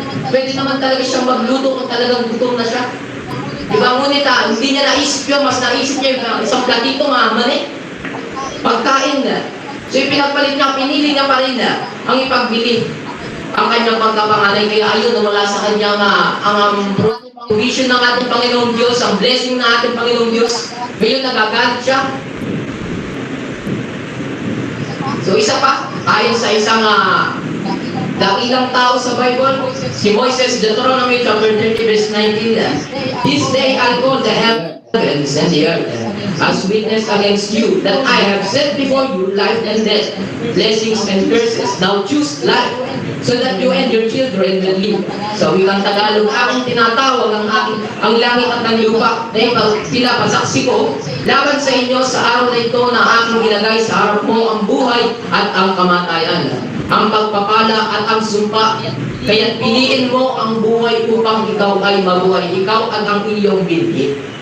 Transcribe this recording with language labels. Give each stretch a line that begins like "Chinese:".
Filipino: Pwede naman talaga siyang magluto kung talagang gutom na siya. Diba, ngunit hindi niya naisip yun, mas naisip niya yung isang platito mani, pagkain na. So pinagpalit niya, pinili niya pa rin ang ipagbili ang kanyang pagkapanganay. Kaya ayun, wala sa kanya ang provision ng ating Panginoong Diyos, ang blessing ng ating Panginoong Diyos. Ngayon nagagalit siya. So isa pa, ayon sa isang dakilang tao sa Bible, si Moises,
English: Deuteronomy chapter 30 verse 19, this day I'll call the heavens and the earth as witness against you, that I have set before you life and death, blessings and curses. Now choose life, so that you and your children will live.
Filipino: Sa wikang Tagalog, aking tinatawag ang langit at ang lupa na pinapasaksi ko laban sa inyo sa araw na ito na aking ilagay sa harap mo ang buhay at ang kamatayan, ang pagpapala at ang sumpa. Kaya't piliin mo ang buhay upang ikaw ay mabuhay, ikaw at ang iyong binhi.